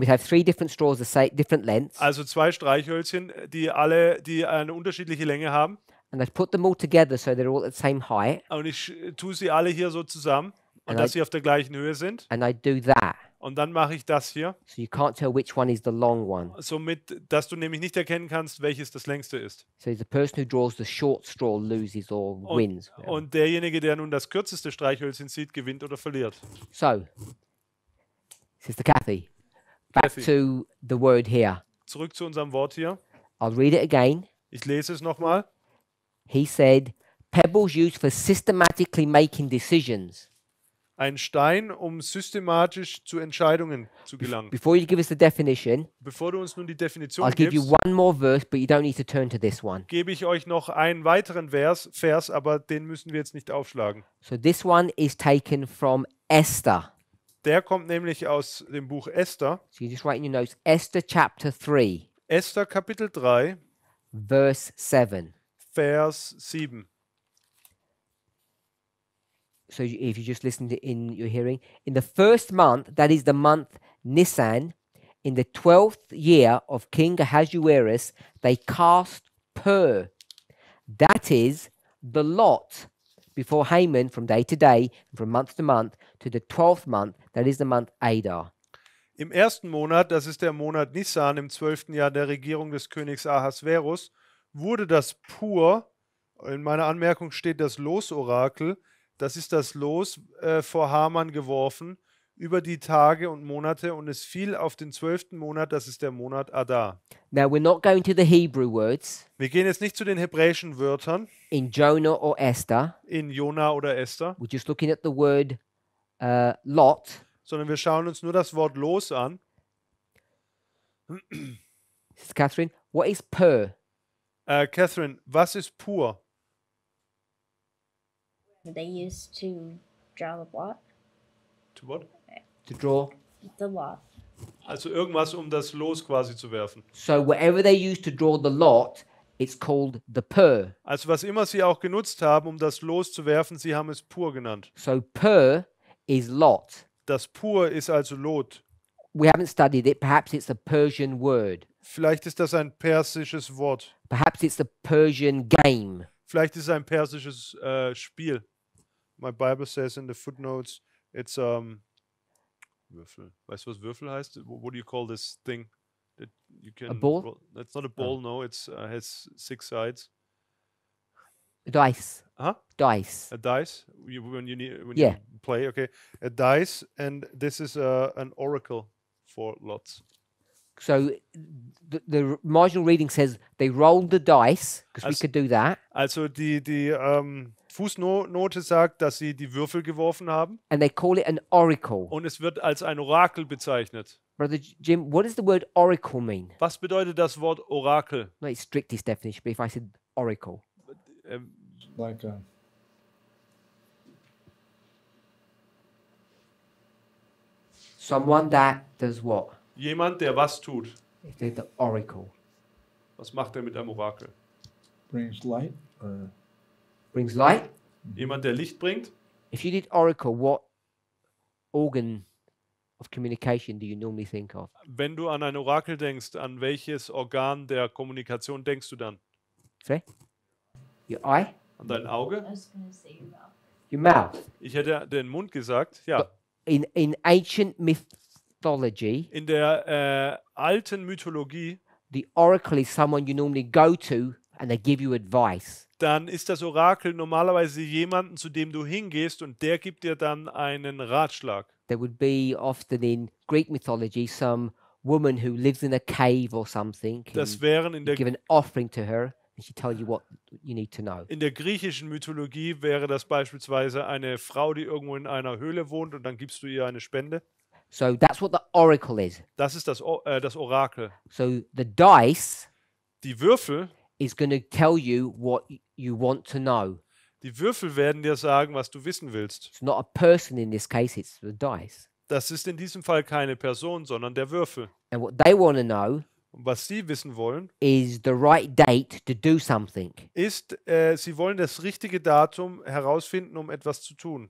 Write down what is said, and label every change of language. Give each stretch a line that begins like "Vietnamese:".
English: We'd have 3 different straws, the same, different lengths,
German: Also 2 Streichhölzchen, die eine unterschiedliche Länge haben.
English: and I'd put them all together so they're all at the same height,
German: Und ich tue sie alle hier so zusammen, und
English: And
German: dass
English: I-
German: sie auf der gleichen Höhe sind.
English: and I'd do that.
German: Und dann mache ich das hier,
English: So you can't tell which one is the long one.
German: somit, dass du nämlich nicht erkennen kannst, welches das längste ist.
English: So the person who draws the short straw loses or wins.
German: Und derjenige, der nun das kürzeste Streichhölzchen sieht, gewinnt oder verliert.
English: So, Sister Kathy, back Kathy. to the word here.
German: Zurück zu unserem Wort hier.
English: I'll read it again.
German: Ich lese es nochmal.
English: He said, pebbles used for systematically making decisions.
German: Ein Stein, um systematisch zu Entscheidungen zu gelangen.
English: Before you give us the definition,
German: Bevor du uns nun die Definition
English: I'll give you
German: gibst,
English: one more verse, but you don't need to turn to this one.
German: gebe ich euch noch einen weiteren Vers, aber den müssen wir jetzt nicht aufschlagen.
English: So this one is taken from Esther.
German: Der kommt nämlich aus dem Buch Esther.
English: So you just write in your notes, Esther chapter 3,
German: Esther Kapitel 3,
English: verse 7.
German: Vers 7.
English: So if you just listen to in your hearing, in the first month, that is the month Nisan, in the 12th year of King Ahasuerus, they cast pur. That is the lot before Haman from day to day, and from month to month, to the 12th month, that is the month Adar.
German: Im ersten Monat, das ist der Monat Nisan, im 12. Jahr der Regierung des Königs Ahasverus, wurde das Pur, in meiner Anmerkung steht das Losorakel, das ist das Los vor Haman geworfen über die Tage und Monate und es fiel auf den 12. Monat, das ist der Monat Adar.
English: Now, we're not going to the Hebrew words
German: Wir gehen jetzt nicht zu den hebräischen Wörtern
English: in Jonah or Esther.
German: in Jona oder Esther,
English: We're just looking at the word lot.
German: sondern wir schauen uns nur das Wort Los an.
English: Sister Catherine, what is per?
German: Catherine, was ist Pur?
English: They used to draw the lot. To what? To draw. The lot.
German: Also irgendwas, um das Los quasi zu werfen.
English: So whatever they use to draw the lot, it's called the per.
German: Also was immer sie auch genutzt haben, um das Los zu werfen, sie haben es Pur genannt.
English: So per is lot.
German: Das Pur ist also Lot.
English: We haven't studied it. Perhaps it's a Persian word.
German: Vielleicht ist das ein persisches Wort.
English: Perhaps it's a Persian game.
German: Vielleicht ist es ein persisches Spiel.
English: My Bible says in the footnotes, it's Würfel.
German: Weißt du, was Würfel heißt?
English: What do you call this thing? That you can A ball? roll? It's not a ball, no. It's has 6 sides. Dice. Huh? Dice. A dice. When you Yeah. play, okay. A dice, and this is an oracle for lots. So the marginal reading says they rolled the dice, because we As- could do that,
German: Also die Fußnote sagt, dass sie die Würfel geworfen haben
English: and they call it an oracle.
German: und es wird als ein Orakel bezeichnet.
English: Brother Jim, what does the word oracle mean?
German: Was bedeutet das Wort Orakel?
English: Not its strictest definition, but if I said oracle. Ähm, Like a, Someone that does what?
German: Jemand, der was tut.
English: If they're the oracle.
German: Was macht er mit einem Orakel?
English: brings light or Brings light.
German: Jemand, der Licht bringt.
English: If you did oracle, what organ of communication do you normally think of?
German: Wenn du an ein Orakel denkst, an welches Organ der Kommunikation denkst du dann?
English: Sorry? Your eye?
German: An dein Auge?
English: I was gonna say your mouth. Your mouth.
German: Ich hätte den Mund gesagt. Ja.
English: In ancient mythology,
German: In der alten Mythologie,
English: the oracle is someone you normally go to and they give you advice.
German: dann ist das Orakel normalerweise jemanden, zu dem du hingehst und der gibt dir dann einen Ratschlag.
English: There would be often in Greek mythology some woman who lives in a cave or something.
German: Das
English: And
German: wären in
English: you
German: der,
English: give an offering to her and she tells you what you need to know.
German: in der griechischen Mythologie wäre das beispielsweise eine Frau, die irgendwo in einer Höhle wohnt und dann gibst du ihr eine Spende.
English: So that's what the oracle is.
German: Das ist das Orakel.
English: So the dice
German: Die Würfel,
English: is going to tell you what you want to know.
German: die Würfel werden dir sagen, was du wissen willst.
English: It's not a person in this case, it's the dice.
German: Das ist in diesem Fall keine Person, sondern der Würfel.
English: And what they want to know
German: Und was sie wissen wollen,
English: is the right date to do something.
German: ist, sie wollen das richtige Datum herausfinden, um etwas zu tun.